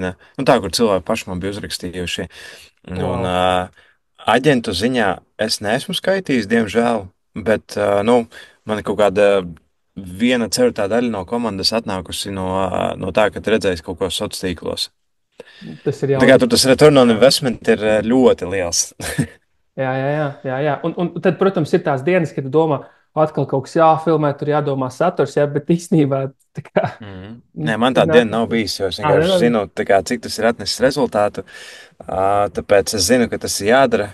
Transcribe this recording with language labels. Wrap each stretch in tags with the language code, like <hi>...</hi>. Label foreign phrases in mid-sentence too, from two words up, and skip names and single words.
<lv>Nu, tā, kur cilvēki paši man bija uzrakstījuši. Un Wow. aģentu ziņā es neesmu skaitījis, diemžēl, bet nu, man ir kaut kāda viena ceturtā daļa no komandas atnākusi no tā, ka redzējis kaut ko sociālos tīklos. Tas ir Tā kā jaudīgi. tur tas</lv> <en>return on investment</en> <lv>ir ļoti liels. Jā. Un tad, protams, ir tās dienas, kad tu domā, atkal kaut kas jāfilmē, tur jādomā saturs, jā, bet īstenībā tā kā, Mhm. nu, Nē, man tur tāda nāk. diena nav bijusi, jo es Ah, vienkārši ne, zinu, tā kā, cik tas ir atnesis rezultātu. Tāpēc es zinu, ka tas ir jādara.</lv>